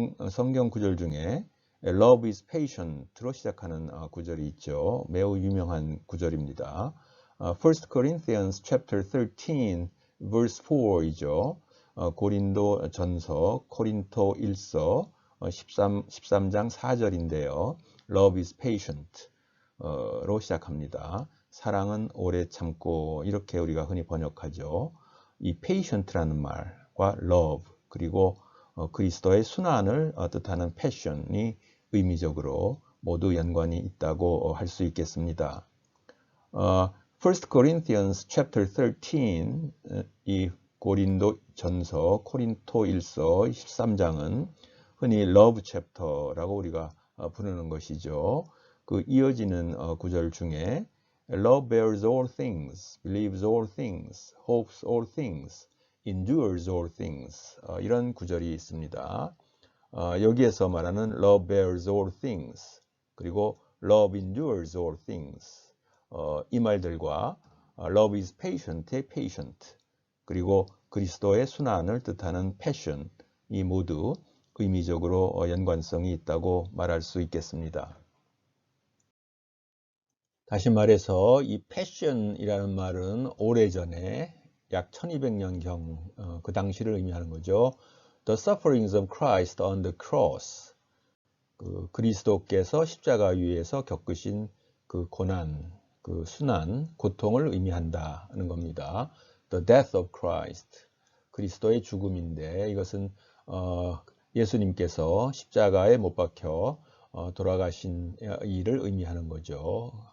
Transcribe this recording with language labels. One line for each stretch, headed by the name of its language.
Korean: 성경 구절 중에
English: Love is patient
Korean: 로 시작하는 구절이 있죠. 매우 유명한 구절입니다.
English: 1 Corinthians chapter 13 verse 4이죠.
Korean: 고린도 전서, 코린토 1서 13장 4절인데요.
English: Love is patient
Korean: 로 시작합니다. 사랑은 오래 참고, 이렇게 우리가 흔히 번역하죠. 이 patient라는 말과 love, 그리고 그리스도의 순환을 뜻하는 passion이 의미적으로 모두 연관이 있다고 할 수 있겠습니다. 1 Corinthians chapter 13, 이 고린도 전서, 코린토 1서 13장은 흔히
English: love chapter
Korean: 라고 우리가 부르는 것이죠. 그 이어지는 구절 중에
English: Love bears all things, believes all things, hopes all things, endures all things,
Korean: 이런 구절이 있습니다. 여기에서 말하는
English: Love bears all things,
Korean: 그리고
English: Love endures all things,
Korean: 이 말들과
English: love is patient
Korean: 의 patient 그리고 그리스도의 순환을 뜻하는 passion 이 모두 의미적으로 연관성이 있다고 말할 수 있겠습니다. 다시 말해서 이 passion이라는 말은 오래전에 약 1200년경 그 당시를 의미하는 거죠.
English: The sufferings of Christ on the cross.
Korean: 그 그리스도께서 십자가 위에서 겪으신 그 고난, 그 순환, 고통을 의미한다는 겁니다.
English: The death of Christ.
Korean: 그리스도의 죽음인데 이것은 예수님께서 십자가에 못 박혀 돌아가신 일을 의미하는 거죠.